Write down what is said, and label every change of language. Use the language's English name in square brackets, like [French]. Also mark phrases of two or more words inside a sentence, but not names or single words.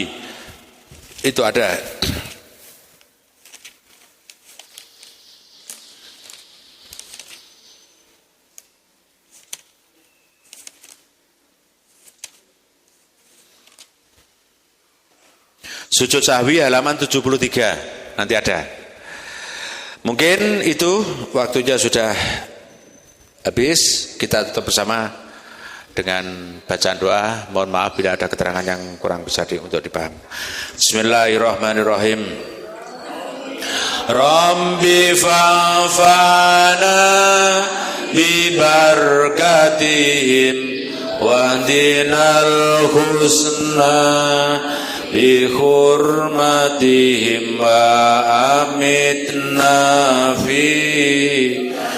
[Indonesian] Itu ada. Sujud sahwi halaman 73. Nanti ada. Mungkin itu waktunya sudah habis. Kita tutup bersama dengan bacaan doa. Mohon maaf bila ada keterangan yang kurang bisa untuk dipaham. Bismillahirrahmanirrahim. [Arabic] رب فانفعنا ب بركتهم واهدنا الحسنى ب حرمتهم وأمتنا في